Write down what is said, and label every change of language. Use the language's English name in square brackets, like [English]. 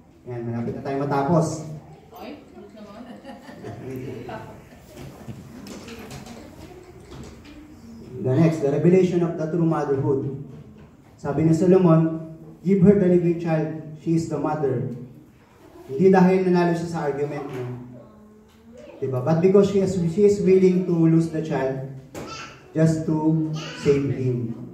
[Filipino] Yan, malapit na tayo matapos. [English] The next, the revelation of the true motherhood. Sabi ni Solomon, give her the living child, she is the mother. [Filipino] Hindi dahil nanalo siya sa argument niya. Diba? [English] But because she is willing to lose the child just to save him.